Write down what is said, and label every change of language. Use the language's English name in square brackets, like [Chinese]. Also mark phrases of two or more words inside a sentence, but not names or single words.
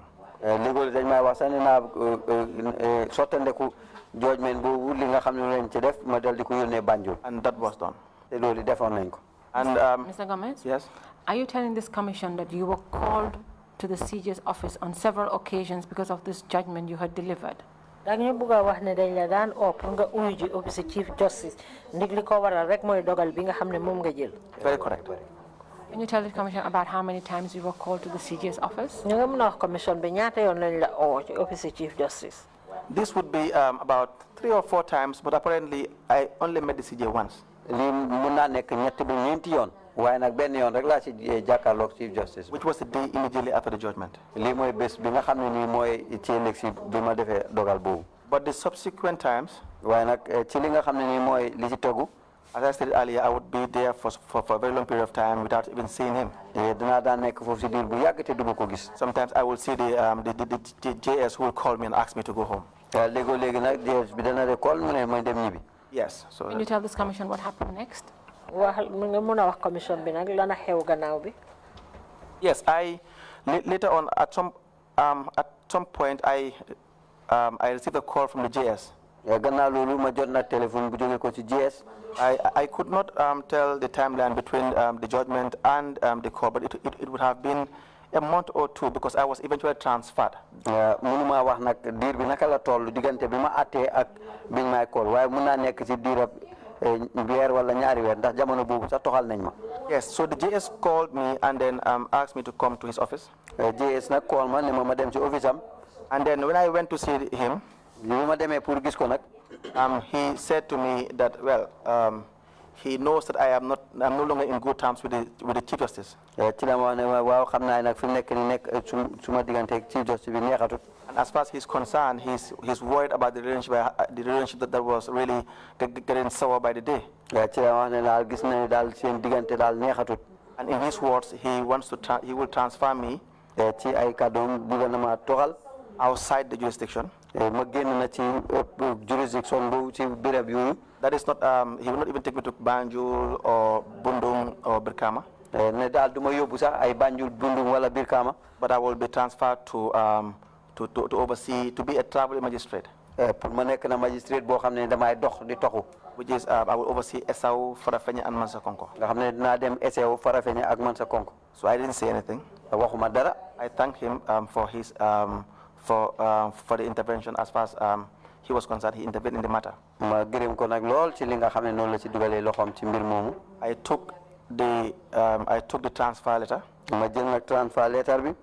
[Wolof] léegi dañ may wax sax ne naa sottandeku judgment boobu li nga xam ne lañ ci def ma dal di ko yónnee Banjul. [English] And that was done. [Wolof] te loolu defoon nañ ko. [English] And Mr. Gomez? yes. Are you telling this commission that you were called to the CJ's office on several occasions because of this judgment you had delivered? [Wolof] dañu bëgg a wax ne dañ la daan oo pour nga uyu ji office [English] Chief Justice [Wolof] ndig li ko waral rek mooy dogal bi nga xam ne moom nga jël. [English] Very correct. Can you tell the commission about how many times you were called to the CJ's office? [Wolof] ñu nga mën a wax commission bi ñaata yoon lañ la oo ci office [English] Chief Justice. This would be about 3 or 4 times, but apparently I only met the CJ once. [Wolof] lii mun naa nekk ñett ba ñeenti yoon. waaye nag benn yoon rek laa si jàkkaarloog [English] Chief Justice. Which was the day immediately after the judgment. [Wolof] lii mooy bés bi nga xam ne nii mooy ci ëllëg si bi ma defee dogal boobu. [English] But the subsequent times, [Wolof] waaye nag ci li nga xam ne nii mooy li ci tegu. [English] as I stated earlier, I would be there for a very long period of time without even seeing him. [Wolof] dinaa daan nekk foofu si diir bu yàgg te duma ko gis. [English] Sometimes I will see the JS who will call me and ask me to go home. [Wolof] léegi nag JS bi dana de call mu ne may dem ñibbi. [English] Yes. So. Can you tell this commission what happened next? [Wolof] wax nga mën a wax commission bi nag lana xew gannaaw bi. [English] Yes, later on at some point I received a call from the JS. [Wolof] gannaaw loolu ma jot na téléphone bu jógee ko ci JS. [English] I could not tell the timeline between the judgment and the call, but it would have been a month or 2 because I was eventually transferred. [Wolof] mënuma wax nag diir bi naka la toll diggante bi ma attee ak biñ may call waaye mun naa nekk ci diirab weer wala ñaari weer ndax jamono boobu sax toxal nañ ma. [English] Yes, so the JS called me and then asked me to come to his office. [Wolof] JS nag call ma ne ma dem ci office am. [English] And then when I went to see him, [Wolof] bi ma demee pour gis ko nag. [English] he said to me that he knows that I'm no longer in good terms with the Chief Justice. [Wolof] ci la ma wax ne waaw xam naa nag fi mu nekk nii suma diggante [English] Chief Justice [Wolof] bi neexatut. [English] And as far as he's concerned, he's worried about the relationship that was really getting sour by the day. [Wolof] ci la wax ne daal gis na ne daal seen diggante daal neexatut. [English] And in his words, he will transfer me [Wolof] ci ay kàddoom bëgg na ma toxal. [English] outside the jurisdiction. [Wolof] ma génn na ci jurisdiction boobu ci béréb yooyu. [English] That is not, he will not even take me to Banjul or Bundung or Birkama. [Wolof] ne daal du ma yóbbu sax ay Banjul Bundung wala Birkama. [English] But I will be transferred to oversee, to be a travel magistrate. [Wolof] pour ma nekk na magistrate boo xam ne damay dox di toxu. [English] Which is, I will oversee Esau, Farafenni, and Mansa Konko. [Wolof] nga xam ne dinaa dem Esau Farafenni ak Mansa Konko. [English] So I didn't say anything. [Wolof] waxuma dara. [English] I thank him for the intervention as far as he was concerned. He intervened in the matter. [Wolof] ma gërëm ko nag lool ci li nga xam ne noonu la ci dugalee loxoom ci mbir moomu. [English] I took the transfer letter. [Wolof] ma jël nag [English] transfer letter [Wolof] bi.